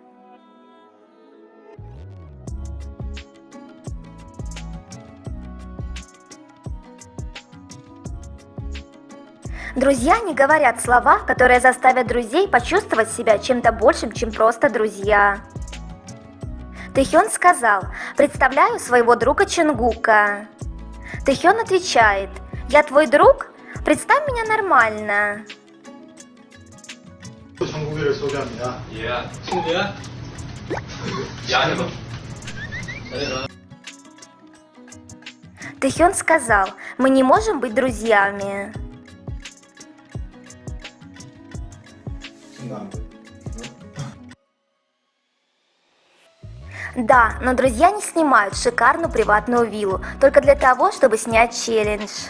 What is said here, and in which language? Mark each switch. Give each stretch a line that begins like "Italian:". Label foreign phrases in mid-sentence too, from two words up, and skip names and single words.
Russian: Друзья не говорят слова, которые заставят друзей почувствовать себя чем-то большим, чем просто друзья. Тэхён сказал: «Представляю своего друга Чингука». Тэхён отвечает: «Я твой друг? Представь меня нормально».
Korean: 정국이를 소개합니다. 예, 친구야? 야, 이거.
Russian: Тэхён сказал: «Мы не можем быть друзьями». Да, но друзья не снимают шикарную приватную виллу только для того, чтобы снять челлендж.